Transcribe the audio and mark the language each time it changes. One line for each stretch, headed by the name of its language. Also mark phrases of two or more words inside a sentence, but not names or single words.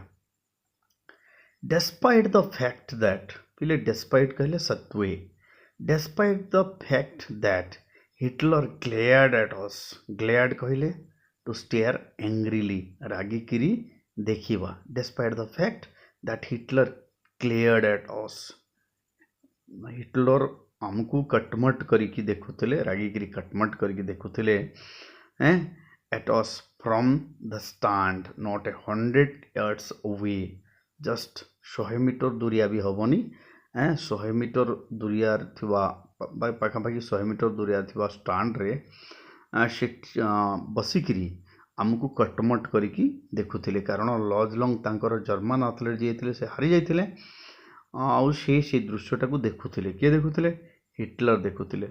English: despite the fact that ପିଲେ ଡେସ୍ପାଇଟ୍
Odia: କହିଲେ ସତ୍ୱେ
English: despite the fact that Hitler glared at us glared କହିଲେ to stare angrily ରାଗିକିରି
Odia: ଦେଖିବା
English: despite the fact that Hitler glared at us
Odia: ହିଟଲର ଆମକୁ କଟମଟ କରିକି ଦେଖୁଥିଲେ ରାଗିକିରି କଟମଟ କରିକି ଦେଖୁଥିଲେ
English: at us from the stand not 100 yards away just
Odia: 100 ମିଟର ଦୂରିଆ ବି ହେବନି 100 ମିଟର ଦୂରିଆରେ ଥିବା ପାଖାପାଖି 100 ମିଟର ଦୂରିଆ ଥିବା ଷ୍ଟାଣ୍ଡରେ ସେ ବସିକିରି ଆମକୁ କଟମଟ କରିକି ଦେଖୁଥିଲେ କାରଣ ଲଜ୍ ଲଙ୍ଗ୍ ତାଙ୍କର ଜର୍ମାନ ଆଥଲେଟ୍ ଯିଏ ଥିଲେ ସେ ହାରି ଯାଇଥିଲେ ଆଉ ସେ ଦୃଶ୍ୟଟାକୁ ଦେଖୁଥିଲେ କିଏ ଦେଖୁଥିଲେ ହିଟଲର ଦେଖୁଥିଲେ।